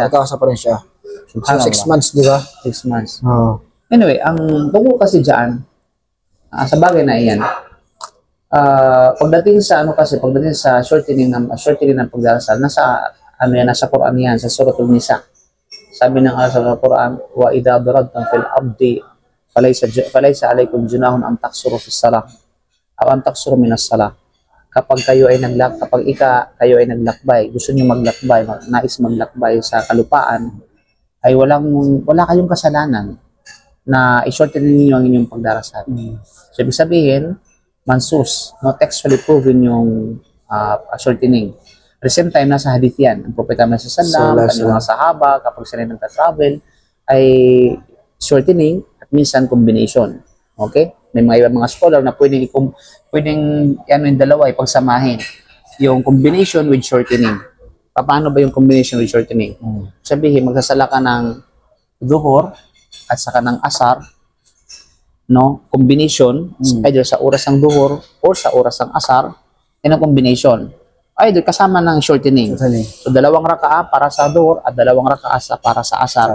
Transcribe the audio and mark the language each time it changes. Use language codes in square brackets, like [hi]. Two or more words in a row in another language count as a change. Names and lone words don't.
[tl] Nagkakasar pa rin siya. So, 6 months, di ba? 6 months. Anyway, ang tungkol kasi dyan, sa bagay na iyan, pagdating sa shortening ng pagdarasal, nasa Quran yan, sa Suratul Nisa. Sabi ng Allah sa Quran, [ar] وإذا ضربتم في الأرض فليس عليكم جناح أن تقصروا في الصلاة أو أن تقصروا من الصلاة. [tl] Kapag kayo ay kayo ay naglakbay, gusto niyo nais maglakbay sa kalupaan, ay wala kayong kasalanan na i-shorten ninyo ang inyong pagdarasal. So, ibig sabihin, mansus, no, textually proven yung shortening. [en] At the same time, [tl] nasa hadith yan. Ang Propeta Muhammad [ar] صلى الله عليه وسلم, [tl] mga sahaba, kapag sila nagta-travel, ay shortening at minsan combination. Okay? May mga ibang mga scholar na pwedeng yung dalawa ipagsamahin. Yung [en] combination with shortening. [tl] Paano ba yung [en] combination with shortening? [tl] Sabihin, magsasala ka ng duhur at saka ng asar, no? Combination, either sa oras ng duhur or sa oras ng asar, yan ang combination. Either kasama ng shortening. So, 2 raka'a para sa duhur at 2 raka'a para sa asar.